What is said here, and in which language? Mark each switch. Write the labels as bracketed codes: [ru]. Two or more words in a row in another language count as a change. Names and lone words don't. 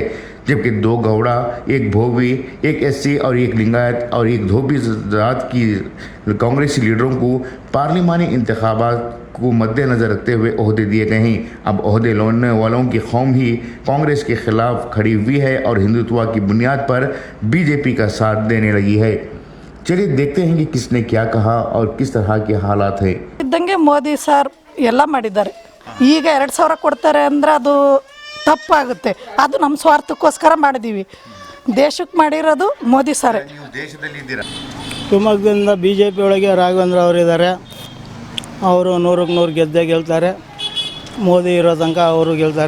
[ur] جبکہ 2 گوڑا، 1 بھووی، 1 SC اور 1 لنگایت اور 1 دھوبی ذات کی کانگریسی لیڈروں کو پارلیمانی انتخابات کو مدنظر رکھتے ہوئے عہدے دیے گئے ہیں. اب عہدے لینے والوں کی قوم ہی کانگریس کے خلاف کھڑی ہوئی ہے اور ہندوتوا کی بنیاد پر بی جے پی کا ساتھ دینے لگی ہے. چلیے دیکھتے ہیں کہ کس نے کیا کہا اور کس طرح کے حالات ہیں. [kn] ಇದ್ದಂಗೆ ಮೋದಿ ಸರ್ ಎಲ್ಲ ಮಾಡಿದ್ದಾರೆ. ಈಗ 2000 ಕೊಡ್ತಾರೆ ಅಂದ್ರೆ ಅದು ತಪ್ಪಾಗುತ್ತೆ. ಅದು ನಮ್ಮ ಸ್ವಾರ್ಥಕ್ಕೋಸ್ಕರ ಮಾಡಿದ್ದೀವಿ. ದೇಶಕ್ಕೆ ಮಾಡಿರೋದು ಮೋದಿ ಸರ್. ಶಿವಮೊಗ್ಗದಿಂದ BJP ಒಳಗೆ ರಾಘವೇಂದ್ರ ಅವರಿದ್ದಾರೆ. ಅವರು 100ಕ್ಕೆ 100 ಗೆದ್ದೇ ಗೆಲ್ತಾರೆ. ಮೋದಿ ಇರೋ ತನಕ ಅವರು ಗೆಲ್ತಾರೆ.